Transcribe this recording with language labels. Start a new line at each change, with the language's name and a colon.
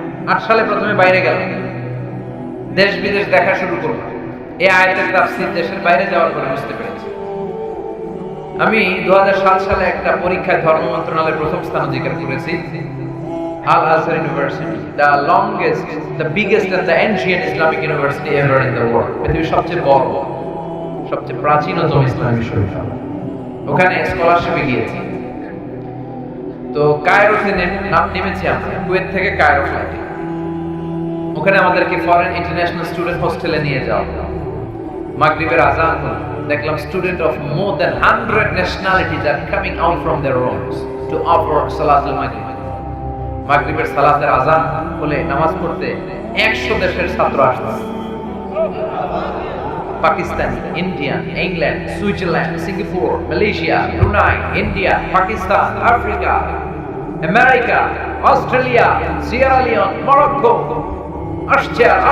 Bangla: 8 সালে প্রথমে বাইরে গেলাম, দেশ বিদেশ দেখা শুরু করলাম। এই আয়াতের তাফসীর দেশের বাইরে যাওয়ার পরে বুঝতে পেরেছি। আমি 2007 সালে একটা পরীক্ষায় ধর্ম মন্ত্রণালয়ের প্রথম স্থান অধিকার করেছি।
English: Al Azhar University, the longest, the biggest and the ancient Islamic university ever in the world,
Bangla: পৃথিবীর সবচেয়ে বড়, সবচেয়ে প্রাচীনতম ইসলামী বিশ্ববিদ্যালয়। ওখানে স্কলারশিপে গিয়েছি। তো কায়রোতে নেমেছি আমরা, কুয়েত থেকে কায়রো ফ্লাইটে। ওখানে আমাদেরকে ফরেন ইন্টারন্যাশনাল স্টুডেন্ট হোস্টেলে নিয়ে যাওয়া। মাগরিবের আজান হলো, দেখলাম
English: Student of more than 100 nationalities are coming out from their rooms to offer salatul maghrib.
Bangla: মাগরিবের সালাতের আজান হলে নামাজ পড়তে 100 দেশের ছাত্র আসছে। Pakistani, Indian, England, Switzerland, Singapore, Malaysia, Brunei, India, Pakistan, Africa, America, Australia, Sierra Leone, Morocco আসছে।